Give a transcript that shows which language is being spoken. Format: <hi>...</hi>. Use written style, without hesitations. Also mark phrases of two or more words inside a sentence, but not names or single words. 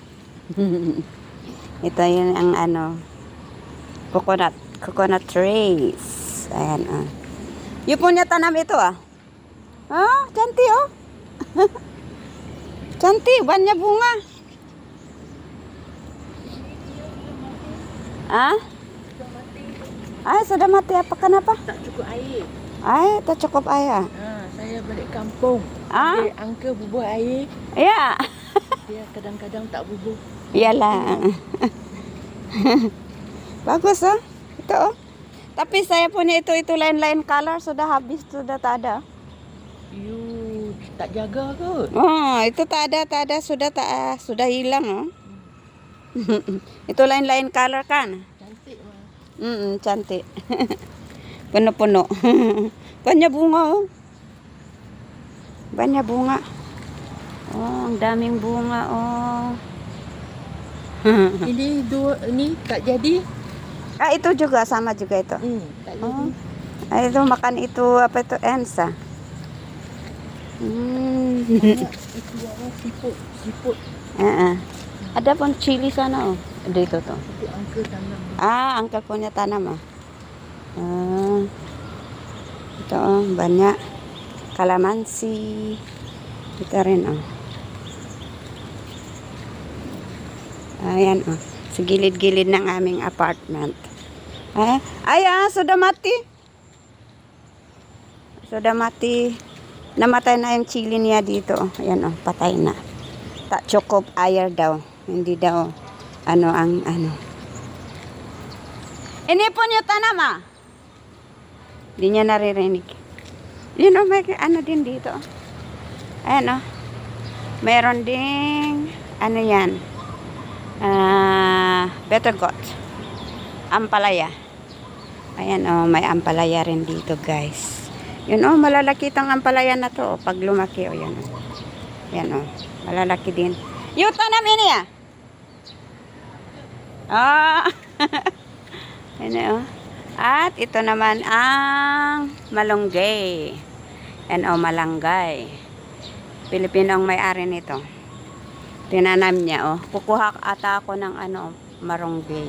<tl>Ito yun ang</tl> <en>coconut trees.</en> <tl>Ayan Yung po niya</tl> <ms>tanam ito canti canti, banyak bunga. Ay, sudah mati apa kenapa? Tak cukup air. Ay, tak cukup air. Saya balik kampung. Dia angka bubuh air. Ya. Dia kadang-kadang tak bubuh. Iyalah. Bagus Ito Tapi saya punya itu lain-lain color sudah habis, sudah tak ada. You tak jaga ke? Oh, itu tak ada sudah hilang Itu lain-lain color kan? Cantik mah. Cantik.</ms> <tl>Puno-puno.</tl> <ms>Banyak bunga Banyak bunga.</ms> <tl>Oh, ang daming bunga</tl> <ms>Ini tak jadi. Itu juga sama juga itu. Tak jadi. Itu makan itu apa itu ensa. Itu yang siput. Ada pun chili sana dito tuh. Itu angka tanam. Angkel punya tanam Ito banyak kalamansi.</ms> <tl>Ito rin Ayan Sa gilid-gilid ng aming apartment.</tl> <ms>Sudah mati. Sudah mati.</ms> <tl>Namatay na yung chili niya dito. Ayan patay na.</tl> <ms>Tak cukup air daw.</ms> <tl>Hindi daw ang</tl> <ms>Ini pun</ms> <tl>yung tanam Hindi niya naririnig. May din dito. Ayan Meron ding yan.</tl> <en>Better got.</en> <tl>Ampalaya. Ayan may ampalaya rin dito, guys. Yun malalaki tong ampalaya na to pag lumaki yan. Yan malalaki din. Yung tanam ini Yan At ito naman ang malunggay. Yan malanggay. Pilipino ang may-ari nito. Tinanam niya Kukuha ata ako ng marunggay.</tl>